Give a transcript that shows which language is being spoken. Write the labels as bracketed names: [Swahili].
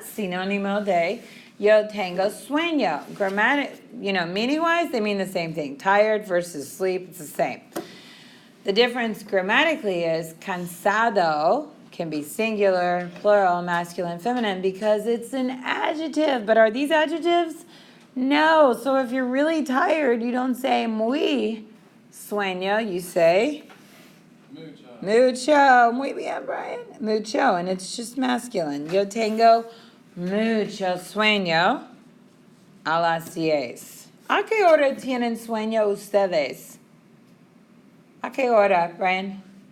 [Spanish] Sinónimo de yo tengo sueño. [English] Meaning-wise, they mean the same thing. Tired versus sleep, it's the same. The difference grammatically is cansado can be singular, plural, masculine, feminine, because it's an adjective. But are these adjectives? No. So if you're really tired, you don't say muy sueño, you say mucho. [Spanish] Muy bien, Brian. [English] Mucho, and it's just masculine. [Spanish] Yo tengo mucho sueño a las 10. ¿A qué hora tienen sueño ustedes? ¿A qué hora, Brian?